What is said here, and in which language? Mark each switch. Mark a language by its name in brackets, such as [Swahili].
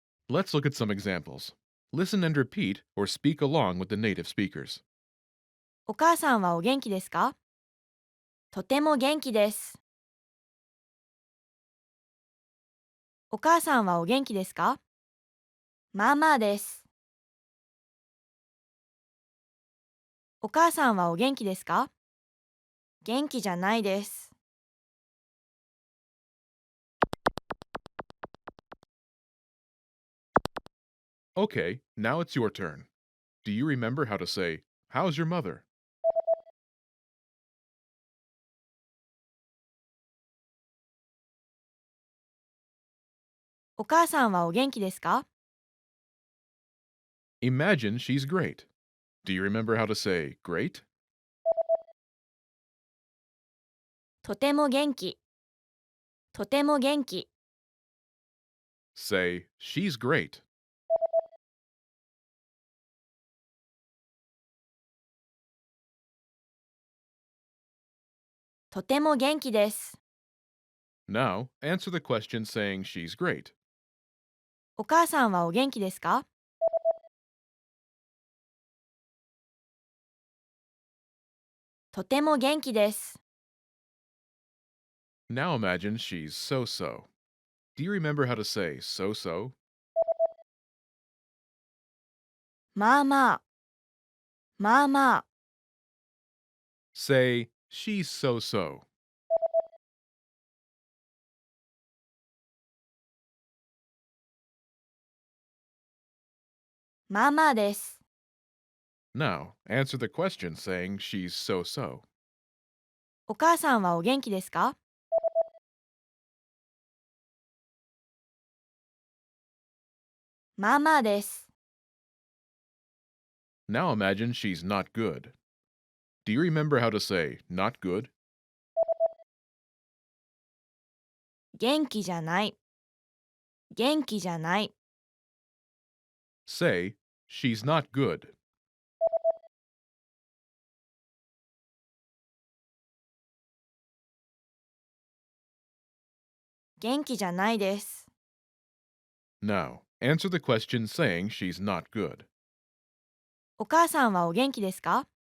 [English] Let's look at some examples. Listen and repeat or speak along with the native speakers. [Japanese] お母さんはお元気ですか？とても元気です。お母さんはお元気ですか？まあまあです。お母さんはお元気ですか？元気じゃないです。 [English] Okay, now it's your turn. Do you remember how to say, "How's your mother?" [Japanese] お母さんはお元気ですか？ [English] Imagine she's great. Do you remember how to say, "Great"? [Japanese] とても元気、とても元気。 [English] Say, "She's great." [Japanese] とても元気です。 [English] Now, answer the question saying she's great. [Japanese] お母さんはお元気ですか？とても元気です。 [English] Now imagine she's so-so. Do you remember how to say so-so? [Japanese] まあまあ、まあまあ。 [English] Say, "She's so-so." [Japanese] まあまあです。 [English] Now, answer the question saying she's so-so. [Japanese] お母さんはお元気ですか？まあまあです。 [English] Now imagine she's not good. Do you remember how to say not good? [Japanese] 元気じゃない、元気じゃない。 [English] Say, "She's not good." [Japanese] 元気じゃないです。 [English] Now, answer the question saying she's not good. [Japanese] お母さんはお元気ですか？